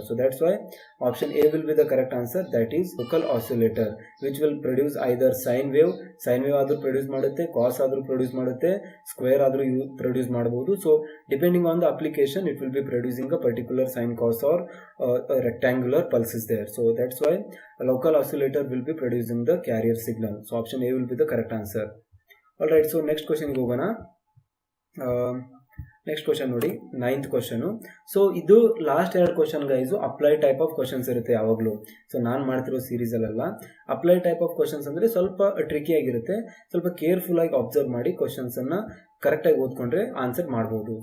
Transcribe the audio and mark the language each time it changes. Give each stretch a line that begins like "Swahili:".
English: so that's why option A will be the correct answer, that is local oscillator which will produce either sine wave
Kannada: ಆದರೂ produce ಮಾಡುತ್ತೆ, ಕಾಸ್ ಆದರೂ produce ಮಾಡುತ್ತೆ, square ಆದರೂ produce ಮಾಡಬಹುದು.
English: So depending on the application it will be producing a particular sine, cause are rectangular pulses there. So that's why a local oscillator will be producing the carrier signal. So option A will be the correct answer. Alright, so next question
Kannada: ಗೆ ಹೋಗೋಣ. Next question ನೋಡಿ, 9th question. So ಇದು last 2 question guys apply type of questions ಇರುತ್ತೆ ಯಾವಾಗಲೂ. So ನಾನು ಮಾಡ್ತಿರೋ ಸೀರೀಸಲ್ಲೆಲ್ಲ apply type of questions ಅಂದರೆ ಸ್ವಲ್ಪ ಟ್ರಿಕಿ ಆಗಿರುತ್ತೆ. ಸ್ವಲ್ಪ ಕೇರ್ಫುಲ್ಲಾಗಿ ಅಬ್ಸರ್ವ್ ಮಾಡಿ ಕ್ವಶನ್ಸನ್ನು ಕರೆಕ್ಟಾಗಿ ಓದ್ಕೊಂಡ್ರೆ ಆನ್ಸರ್ ಮಾಡ್ಬೋದು.